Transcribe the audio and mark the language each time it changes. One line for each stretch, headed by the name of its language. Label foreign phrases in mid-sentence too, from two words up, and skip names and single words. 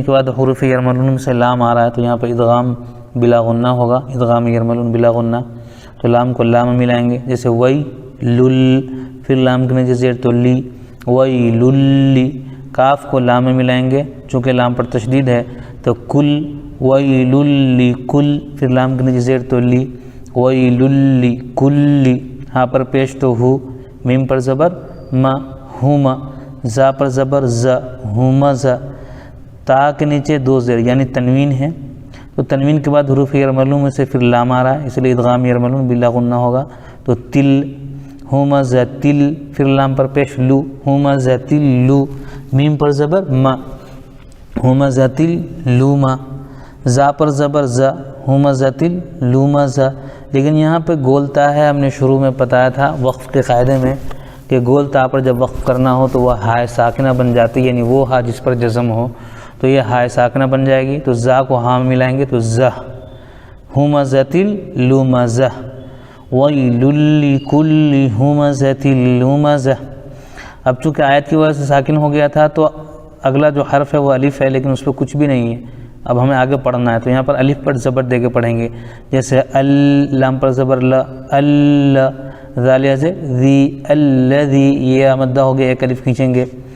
Urdu: کے بعد حروف یرملون میں سے لام آ رہا ہے تو یہاں پر ادغام بلا غنہ ہوگا، ادغام یرملون بلا غنہ، تو لام کو لام ملائیں گے، جیسے وئی لل، پھر لام کے نیچے زیر تو لی، وئی للی، کاف کو لام میں ملائیں گے چونکہ لام پر تشدید ہے تو کل، وئی للی کل، پھر لام کے نیچے زیر تو لی، وئی للی کلی، ہاں پر پیش تو ہو، میم پر زبر ما، ہوما، زا پر زبر ز، ہوما ز، تا کے نیچے دو زیر یعنی تنوین ہے، تو تنوین کے بعد حروف یرملون میں سے پھر لام آ رہا ہے اس لیے ادغام یرملون بلا غنہ ہوگا، تو تل، ہوما ز تل، پھر لام پر پیش لو، ہوما ز تل لو، میم پر زبر ما، ہوما ز تل لوما، زا پر زبر ز، ہوما ز تل لوما ز، لیکن یہاں پہ گولتا ہے، ہم نے شروع میں بتایا تھا وقف کے قاعدے میں کہ گولتا پر جب وقف کرنا ہو تو وہ ہائے ساکنہ بن جاتی ہے، یعنی وہ ہا جس پر جزم ہو تو یہ ہائے ساکنہ بن جائے گی، تو زا کو ہاں ملائیں گے تو زہ، ہوما ز تل لوما زہ،
Arabic: وَيْلٌ لِكُلِّ ہُمَزَةٍ لُمَزَةٍ۔
Urdu: اب چونکہ آیت کی وجہ سے ساکن ہو گیا تھا تو اگلا جو حرف ہے وہ الف ہے لیکن اس پہ کچھ بھی نہیں ہے، اب ہمیں آگے پڑھنا ہے تو یہاں پر الف پر زبر دے کے پڑھیں گے، جیسے لام پر زبر ل، ال، ذالیہ سے ذی، الذی، یہ مدہ ہو گیا ایک الف کھینچیں گے،